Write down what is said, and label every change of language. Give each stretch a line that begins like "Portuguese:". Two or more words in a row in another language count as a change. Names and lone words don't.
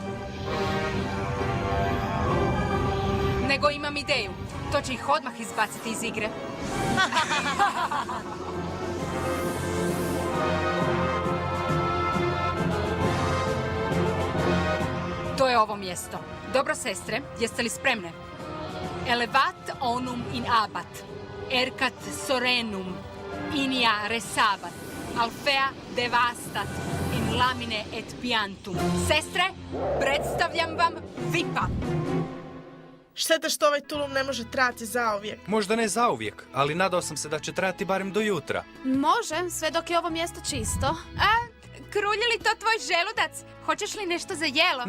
Croatian: Nego imam ideju. To će ih odmah izbaciti iz igre. To je ovo mjesto. Dobro, sestre, jeste li spremne? Elevat onum in abat, ercat sorenum, inia resabat, alfea devastat, in lamine et piantum. Sestre, predstavljam vam Vipa. Šteta što ovaj tulum ne može trajati zauvijek. Možda ne zauvijek, ali nadao sam se da će trajati barem do jutra. može, sve dok je ovo mjesto čisto. A, krulji li to tvoj želudac? Hoćeš li nešto za jelo?